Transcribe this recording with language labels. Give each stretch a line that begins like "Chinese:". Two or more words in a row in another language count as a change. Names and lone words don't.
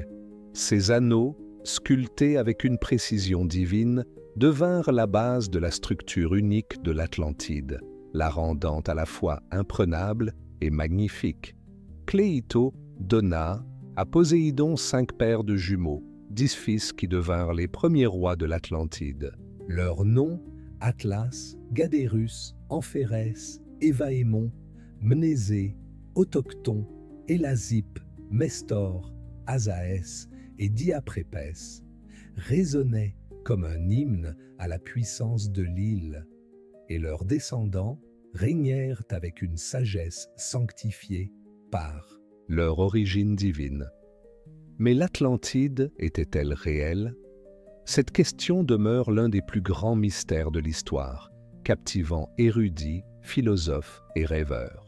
French: Ces anneaux, sculptés avec une précision divine, devinrent la base de la structure unique de l'Atlantide, la rendant à la fois imprenable et magnifique. Cléito donna à Poséidon 5 paires de jumeaux, 10 fils qui devinrent les premiers rois de l'Atlantide. Leurs noms, Atlas, Gadérus, Amphérès, Évaémon, Mnésée, Autochton, Élasippe, Mestor, Asaès et Diaprépès, résonnaient comme un hymne à la puissance de l'île, et leurs descendants régnèrent avec une sagesse sanctifiée par leur origine divine. Mais l'Atlantide était-elle réelle? Cette question demeure l'un des plus grands mystères de l'histoire, captivant érudits, philosophes et rêveurs.